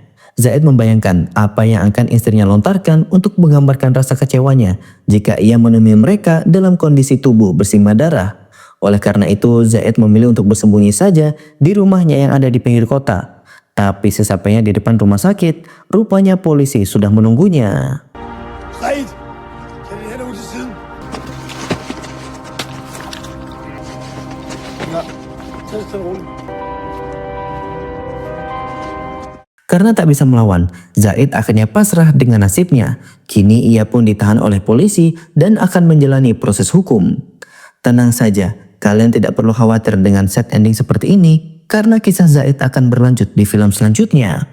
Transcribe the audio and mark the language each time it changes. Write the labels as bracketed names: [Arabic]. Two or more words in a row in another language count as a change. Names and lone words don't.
[Indonesian] Zaid membayangkan apa yang akan istrinya lontarkan untuk menggambarkan rasa kecewanya jika ia menemui mereka dalam kondisi tubuh bersimbah darah. Oleh karena itu, Zaid memilih untuk bersembunyi saja di rumahnya yang ada di pinggir kota. Tapi sesampainya di depan rumah sakit, rupanya polisi sudah menunggunya. Zaid! [Danish] Kan I have ud til siden? Ja, tag det stille roligt. [Indonesian] Karena tak bisa melawan, Zaid akhirnya pasrah dengan nasibnya. Kini ia pun ditahan oleh polisi dan akan menjalani proses hukum. Tenang saja, kalian tidak perlu khawatir dengan [English] sad ending [Indonesian] seperti ini, karena kisah Zaid akan berlanjut di film selanjutnya.